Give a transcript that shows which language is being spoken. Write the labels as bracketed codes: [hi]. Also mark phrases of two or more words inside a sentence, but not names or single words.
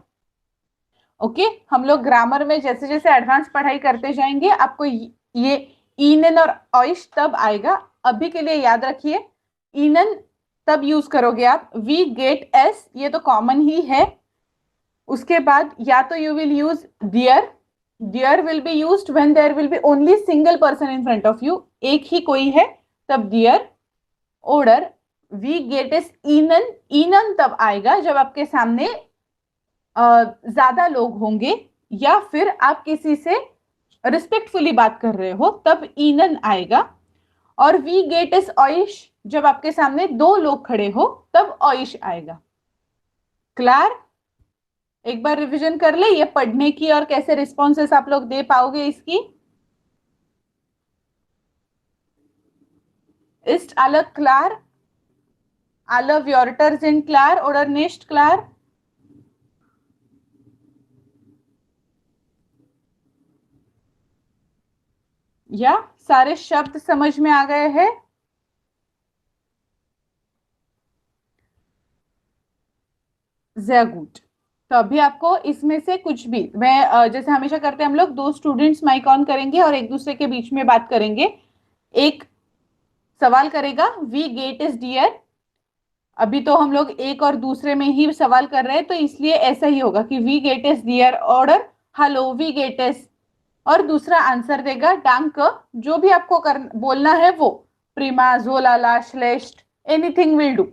[hi] ओके हम लोग ग्रामर में जैसे जैसे एडवांस पढ़ाई करते जाएंगे आपको ये इनन और ऑइश तब आएगा। अभी के लिए याद रखिए इनन तब यूज करोगे आप [de] wie geht es, [hi] ये तो कॉमन ही है। उसके बाद या तो [en] you will use dir, dir will be used when there will be only single person in front of you, [hi] एक ही कोई है तब डियर। [de] oder wie geht es Ihnen, [hi] इनन तब आएगा जब आपके सामने ज्यादा लोग होंगे या फिर आप किसी से रिस्पेक्टफुली बात कर रहे हो तब इनन आएगा। और [de] wie geht es euch [hi] जब आपके सामने 2 लोग खड़े हो तब ऑइश आएगा। क्लियर? एक बार रिवीजन कर ले ये पढ़ने की और कैसे रिस्पॉन्सेस आप लोग दे पाओगे इसकी। [de] Ist alle klar? Alle Wörter sind klar oder nicht klar? [hi] या सारे शब्द समझ में आ गए हैं? [de] Sehr gut. [hi] तो अभी आपको इसमें से कुछ भी मैं जैसे हमेशा करते हैं हम लोग 2 [en] students mic on [hi] करेंगे और एक दूसरे के बीच में बात करेंगे। एक सवाल करेगा [de] wie geht es dir, [hi] अभी तो हम लोग एक और दूसरे में ही सवाल कर रहे हैं तो इसलिए ऐसा ही होगा कि [de] wie geht es dir oder hallo wie geht es, [hi] और दूसरा आंसर देगा डांक, जो भी आपको बोलना है वो [de] prima, so lala, schlecht, [en] anything will do.